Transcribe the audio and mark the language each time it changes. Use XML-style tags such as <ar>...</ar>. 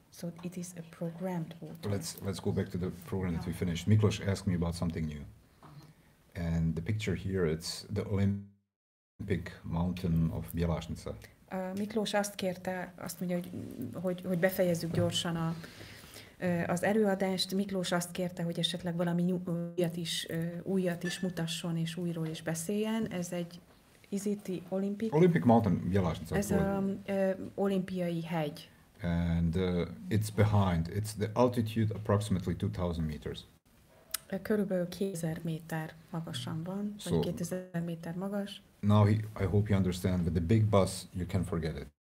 <en>So it is a programmed water. Let's go back to the program that we finished. Miklos asked me about something new, and the picture here, it's the Olympic Olympic mountain of Bielasnica.</en> <hu>Miklós azt kérte, azt mondja, hogy befejezzük gyorsan az előadást. Miklós azt kérte, hogy esetleg valami újat is mutasson, és újról is beszéljen. Ez egy</hu> <en>Olympic mountain, Bielasnica.</en> <hu>Ez az olimpiai hegy.</hu> <en>And it's behind. It's the altitude approximately 2000 meters.</en> <hu>Körülbelül 2000 méter magasan van, vagy 2000 méter magas.</hu> <en>Now I hope you understand, with the big bus you can forget it.</en>